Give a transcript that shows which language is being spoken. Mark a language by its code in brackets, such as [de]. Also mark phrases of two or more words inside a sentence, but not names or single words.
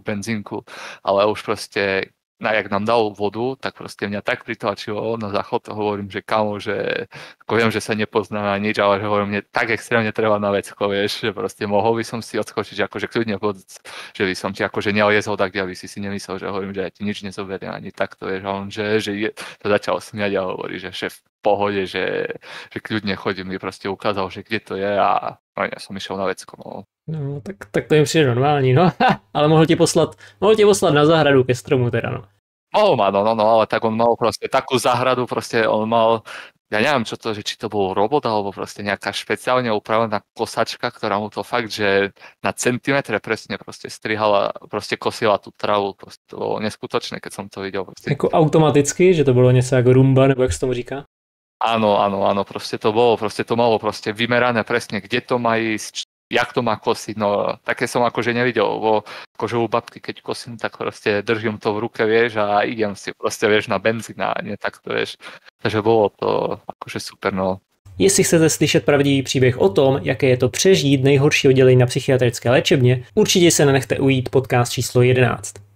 [sk] benzínku, ale už proste jak nám dal vodu, tak proste mňa tak pritlačilo na záchod, hovorím, že kamo, že ako viem, že sa nepoznáme a nič, ale že hovorím, mne tak extrémne treba na vecko, vieš, že proste mohol by som si odskočiť, akože kľudne že by som ti akože neliezol tak, aby si nemyslel, že hovorím, že ja ti nič nezoberiem ani takto, vieš, a on, že to začal smiať a hovorí, že šéf v pohode, že kľudne chodím, mi proste ukázal, že kde to je a no, ja som išiel na vecko, no. [cs] No, tak to je přijde normální, no. Ale mohl tě poslat na zahradu ke stromu teda, no. [sk] No, ale tak on mal proste takú záhradu, proste on mal ja neviem, čo to, že či to bol robot, alebo proste nejaká špeciálne upravená kosačka, ktorá mu to fakt, že na centimetre presne proste strihala, proste kosila tú travu. Proste to bolo neskutočné, keď som to videl. Proste. [cs] Jako automaticky, že to bylo něco jako rumba, nebo jak se tomu říká? [sk] Áno, proste to bolo, proste to malo proste vymerané presne, kde to má ísť, jak to má kosiť, no také som akože nevidel, lebo akože u babky, keď kosím, tak proste držím to v ruke, vieš, a idem si proste, vieš, na benzín a nie takto, vieš, takže bolo to akože super, no. [cs] Jestli chcete slyšet pravdivý příběh o tom, jaké je to přežít nejhorší oddělení na psychiatrické léčebně, určitě se nenechte ujít podcast číslo 11.